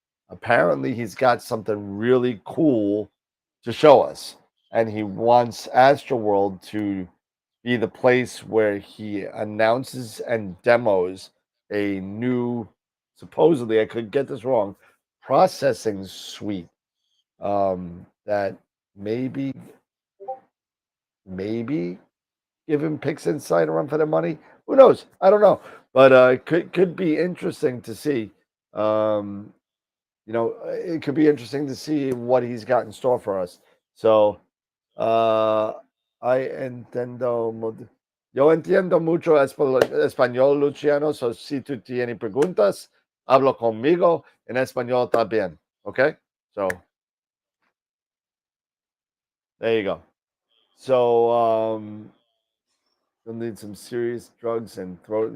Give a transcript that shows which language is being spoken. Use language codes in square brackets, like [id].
[en] Apparently, he's got something really cool to show us, and he wants AstroWorld to be the place where he announces and demos a new, supposedly, I could get this wrong, processing suite, that maybe maybe give him Pix Insight run for the money. Who knows? I don't know, but could be interesting to see. It could be interesting to see what he's got in store for us. So, I [es] entiendo. Yo entiendo mucho español, Luciano. So, si tú tienes preguntas, hablo conmigo en español también. [en] Okay? So, there you go. So, you'll need some serious drugs and throat.